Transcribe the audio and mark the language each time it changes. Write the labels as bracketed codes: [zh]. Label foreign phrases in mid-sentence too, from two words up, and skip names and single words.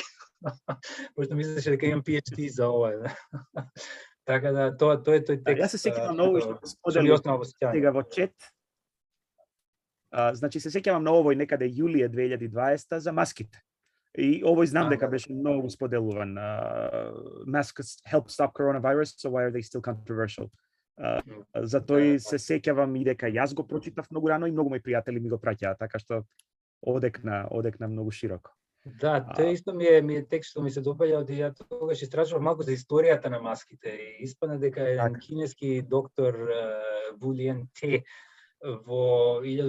[mk] Пошто мислеше дека имам PhD за ова. Така да, тоа е тој текст. Јас се сеќавам многу што сподели сега во чет. Значи се сеќавам на овој некаде јулие 2020 за маските. И овој знам дека беше многу споделуван. [en] Masks help stop coronavirus, so why are they still controversial? [mk] За тој се сеќавам и дека јас го прочитав многу рано и многу мои пријатели ми го праќаа, така што одекна многу широко. Да, тоа исто ми е текст што ми се допаѓа, од ја тогаш истражував малку за историјата на маските и испадна дека еден кинески доктор Ву Лиен Те во